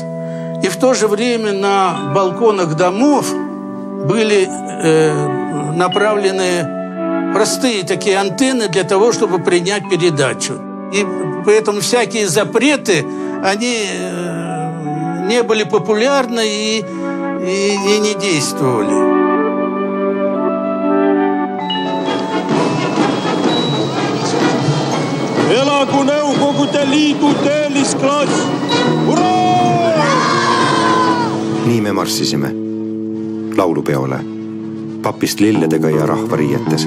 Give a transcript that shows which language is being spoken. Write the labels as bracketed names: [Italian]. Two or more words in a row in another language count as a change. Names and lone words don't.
[Russian] И в то же время на балконах домов были направлены простые такие антенны для того, чтобы принять передачу. И поэтому всякие запреты, они не были популярны и не действовали. [Estonian] Elagu Nõukogude Liidu töölisklass! Hurraa! Nii me marssisime laulupeole, papist lilledega ja rahvariietes.